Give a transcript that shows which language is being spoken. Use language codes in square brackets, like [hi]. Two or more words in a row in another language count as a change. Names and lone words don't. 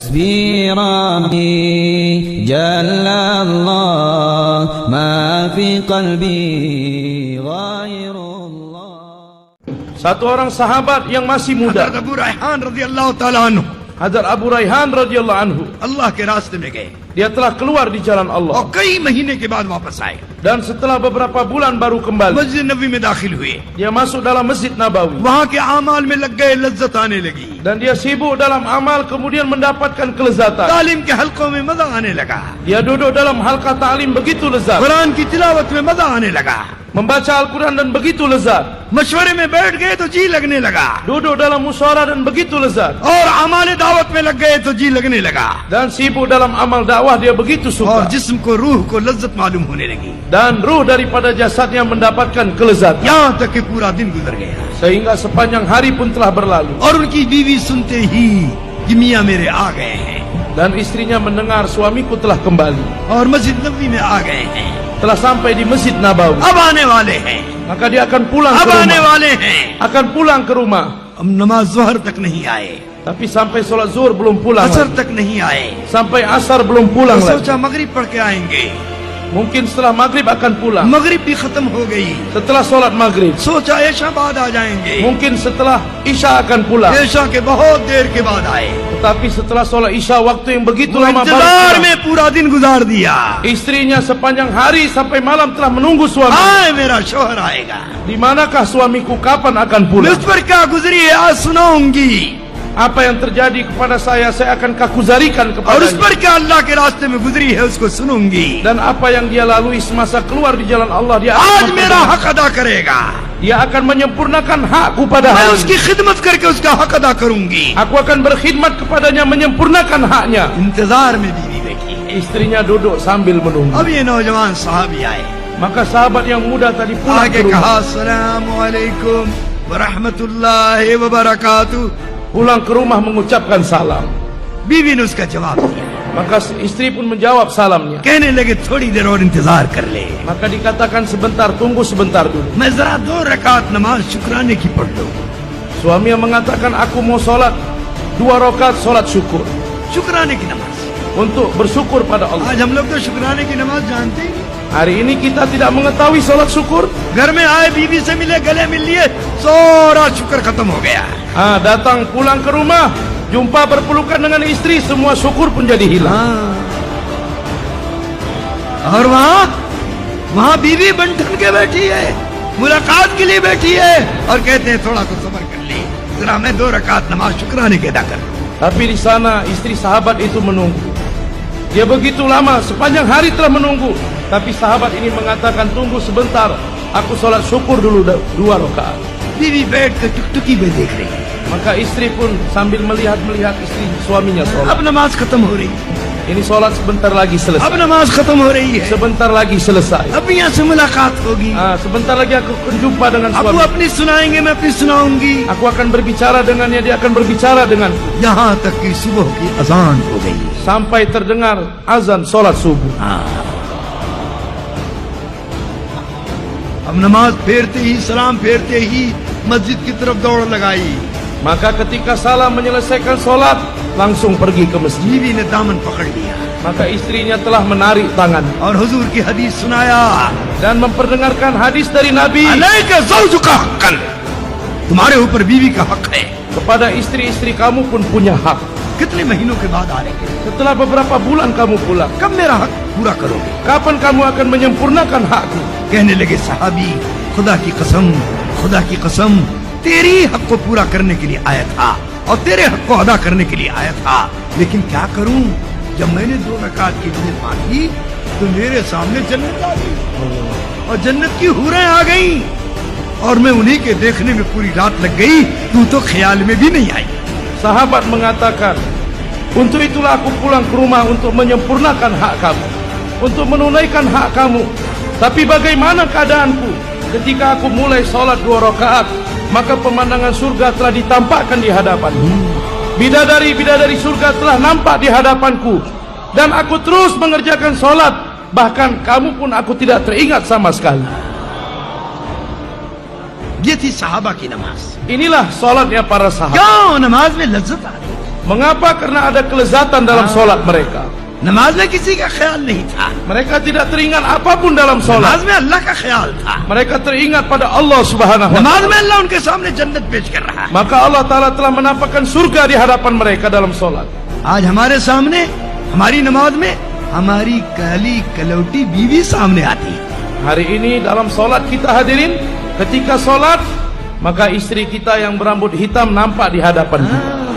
[ar] حسبي ربي جل الله ما في قلبي غير الله. [id] Satu orang sahabat yang masih muda, [hi] हज़रत अबू रैहान [ar] رضي الله تعالى عنه, [id] Hadrat Abu Rayhan [ar] رضي الله عنه, [hi] अल्लाह के रास्ते में गए [id] dia telah keluar di jalan [hi] और [id] Allah [hi] कई महीने के बाद वापस आए। [id] dan setelah beberapa bulan baru kembali. [hi] मस्जिद नबी में दाखिल हुए, [id] Dia masuk dalam Masjid Nabawi [hi] वहाँ के आमाल में लग गए, लज्जत आने लगी, [id] dan dia sibuk dalam amal, kemudian mendapatkan kelezatan. [hi] तालीम के हलकों में मजा आने लगा, [id] Dia duduk dalam halqa ta'lim begitu lezat, [hi] कुरान की तिलावत में मजा आने लगा, [id] membaca Al-Quran dan begitu lezat, [hi] मशवरे में बैठ गए तो जी लगने लगा, [id] duduk dalam musyawarah dan begitu lezat, [hi] और आमाल दावत में लग गए तो जी लगने लगा, [id] dan sibuk dalam amal dakwah dia begitu [hi] और [id] suka, [hi] जिस्म को रूह को लज्जत मालूम होने लगी, [id] dan ruh daripada jasadnya mendapatkan kelezatan, [hi] यहाँ तक कि पूरा दिन गुजर गया [id] sehingga sepanjang hari pun telah berlalu. [hi] और उनकी बीवी सुनते ही कि मियाँ मेरे आ गए हैं [id] Dan istrinya mendengar suamiku telah kembali, [hi] और मस्जिद नबी में आ गए हैं, [id] telah sampai di Masjid Nabawi, [hi] अब आने वाले हैं, [id] maka dia akan pulang [hi] अब [id] ke [hi] आने [id] rumah, [hi] वाले हैं। [id] akan pulang ke rumah. [hi] अब नमाज ज़ोहर तक नहीं आए, [id] Tapi sampai sholat zuhur belum pulang [hi] असर [id] lagi. [hi] तक नहीं आए, [id] Sampai asar belum pulang [hi] तो [id] lagi. [hi] सोचा मगरिब पढ़ के आएंगे, [id] Mungkin setelah maghrib akan pulang. [hi] मगरिब भी खत्म हो गई, [id] Setelah sholat maghrib, [hi] सोचा ऐशा बाद आ जाएंगे, [id] mungkin setelah isya akan pulang. [hi] ऐशा के बहुत देर के बाद आए, [id] Tetapi setelah sholat isya waktu yang begitu [hi] वो [id] lama baru [hi] इंतजार [id] pulang. [hi] में पूरा दिन गुजार दिया, [id] Istrinya sepanjang hari sampai malam telah menunggu suami. [hi] आए मेरा शोहर आएगा, [id] Di manakah suamiku, kapan akan [hi] मैं [id] pulang? [hi] उस पर क्या गुजरी है आज सुनाऊंगी, [id] Apa yang terjadi kepada saya akan kakuzarikan [hi] और उस [id] kepadanya. [hi] पर क्या अल्लाह के रास्ते में गुजरी है उसको सुनूंगी। [id] Dan apa yang dia lalui semasa keluar di jalan Allah, dia [hi] आज [id] akan [hi] मेरा हक अदा करेगा, [id] dia akan menyempurnakan hakku pada [hi] मैं [id] hari [hi] उसकी [id] ini. [hi] खिदमत करके उसका हक अदा करूंगी। [id] Aku akan berkhidmat kepadanya, menyempurnakan haknya. [hi] इंतजार में बीवी बैठी है। [id] Istrinya duduk sambil menunggu. [hi] अब ये नौजवान साहबी आए, [id] Maka sahabat yang muda tadi pulang [hi] आगे [id] ke [hi] कहा [id] rumah. [ar] السلام عليكم ورحمة الله وبركاته. [id] Pulang ke rumah mengucapkan salam. [hi] बीवी ने उसका जवाब दिया, [id] Maka istri pun menjawab salamnya. [hi] कहने लगे थोड़ी देर और इंतजार कर ले, [id] Maka dikatakan sebentar, tunggu sebentar dulu. [hi] मैं जरा 2 रकात नमाज शुक्राने की पढ़ लूं। [id] Suami yang mengatakan, aku mau sholat 2 rakaat sholat syukur, [hi] शुक्राने की नमाज, [id] untuk bersyukur pada Allah. [hi] आज हम लोग तो शुक्राने की नमाज जानते ही नहीं। [id] Hari ini kita tidak mengetahui sholat syukur. [hi] घर में आए, बीवी से मिले, गले मिल लिए, सारा शुक्र खत्म हो गया। [id] Datang pulang ke rumah, jumpa berpelukan dengan istri, semua syukur pun jadi hilang. [hi] और वहाँ बीवी बंठन के बैठी है, मुलाकात के लिए बैठी है, और कहते हैं थोड़ा तो सब्र कर ले, जरा मैं 2 रकात नमाज शुक्राने के अदा कर लूं। [id] Tapi di sana istri sahabat itu menunggu. Dia begitu lama, sepanjang hari telah menunggu. Tapi sahabat ini mengatakan, tunggu sebentar, aku sholat syukur dulu 2 rakaat. [hi] बीवी बैठ कर टुकटुकी में देख रही है, [id] Maka istri pun sambil melihat istri suaminya sholat. [hi] अब नमाज खत्म हो रही है, [id] Ini sholat sebentar lagi [hi] अब [id] selesai. [hi] नमाज खत्म हो रही है, [id] Sebentar lagi selesai. [hi] अब यहाँ से मुलाकात होगी, [id] Sebentar lagi aku akan jumpa dengan [hi] अब वो [id] suami. [hi] अपनी सुनाएंगे, मैं अपनी सुनाऊंगी, [id] Aku akan berbicara dengannya, dia akan berbicara denganku. [hi] यहाँ तक कि सुबह की अजान हो गई। [id] Sampai terdengar azan sholat subuh. [hi] अब नमाज फेरते ही, सलाम फेरते ही मस्जिद की तरफ दौड़ लगाई। [id] Maka ketika salam menyelesaikan sholat, langsung pergi ke masjid. [hi] बीवी ने दामन पकड़ लिया [id] Maka istrinya telah menarik tangan [hi] और हुजूर की हदीस सुनाया, [id] dan memperdengarkan hadis dari Nabi. [ar] عليك زوجك حقا, [hi] तुम्हारे ऊपर बीवी का हक है। [id] Kepada istri-istri kamu pun punya hak. [hi] कितने महीनों के बाद आ रहे, [id] Setelah beberapa bulan kamu pulang, [hi] कब मेरा हक पूरा करोगे? [id] kapan kamu akan menyempurnakan hakku? [hi] कहने लगे सहाबी, खुदा की कसम, खुदा की कसम, तेरी हक को पूरा करने के लिए आया था और तेरे हक को अदा करने के लिए आया था, लेकिन क्या करूं, जब मैंने 2 रकात की नीयत मांगी तो मेरे सामने जन्नत आ गई और जन्नत की हूरें आ गईं और मैं उन्हीं के देखने में पूरी रात लग गई, तू तो ख्याल में भी नहीं आई। [id] Sahabat mengatakan, untuk itulah aku pulang ke rumah untuk menyempurnakan hak kamu, untuk menunaikan hak kamu. Tapi bagaimana keadaanku ketika aku mulai sholat 2 rakaat, maka pemandangan surga telah ditampakkan di hadapanku. Bidadari-bidadari surga telah nampak di hadapanku, dan aku terus mengerjakan sholat. Bahkan kamu pun aku tidak teringat sama sekali. [hi] ये थी सहाबा की नमाज। [id] Inilah sholatnya para sahabat. [hi] क्यों? नमाज में लज्जत आती है, [id] Mengapa? Karena ada kelezatan dalam solat mereka. [hi] नमाज में किसी का ख्याल नहीं था, [id] Mereka tidak teringat apapun dalam solat. [hi] नमाज में अल्लाह का ख्याल था, [id] Mereka teringat pada Allah [ar] سبحانه و [hi] नमाज [id] ta'ala. [hi] में अल्लाह उनके सामने जन्नत पेश कर रहा है। [id] Maka Allah Ta'ala telah menampakkan surga di hadapan mereka dalam solat. [hi] आज हमारे सामने हमारी नमाज में हमारी काली कलौटी बीवी सामने आती है। [id] Hari ini dalam solat kita hadirin, ketika solat, maka istri kita yang berambut hitam nampak di hadapan kita.